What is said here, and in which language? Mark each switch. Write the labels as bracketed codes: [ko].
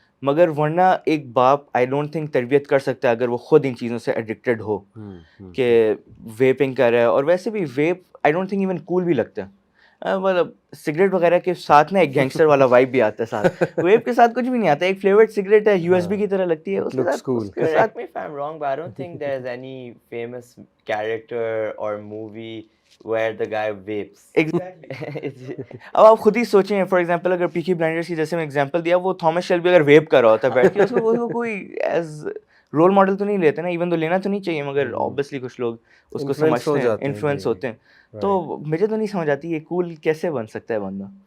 [ur] مگر ورنہ ایک باپ [en] I don't think [ur] تربیت کر سکتا ہے اگر وہ خود ان چیزوں سے ایڈکٹیڈ ہو کہ ویپنگ کر رہا ہے. اور ویسے بھی weep [en] I don't think even cool [ur] بھی لگتا ہے, مطلب سگریٹ وغیرہ کے ساتھ نا ایک گینگسٹر والا وائب بھی آتا ہے ساتھ. ویپ کے ساتھ کچھ بھی نہیں آتا, ایک فلیورڈ سگریٹ ہے, یو ایس بی کی طرح لگتی ہے. اس کے ساتھ [en] Correct me if I'm wrong, but I don't think there's any famous character or movie where the guy vapes. [ur] اب آپ خود ہی سوچیں, [en] for example [ur] اگر پیکی بلائنڈرز کی جیسے میں ایگزامپل دیا, وہ تھامس شیلبی اگر ویپ کر رہا ہوتا ہے بیٹھ کے, اس کو کوئی ایز رول ماڈل تو نہیں لیتے نا, ایون تو لینا تو نہیں چاہیے, مگر آبویسلی کچھ لوگ اس کو سمجھتے ہیں, انفلوئنس ہوتے ہیں. تو مجھے تو نہیں سمجھ آتی یہ کول کیسے بن سکتا ہے بندہ.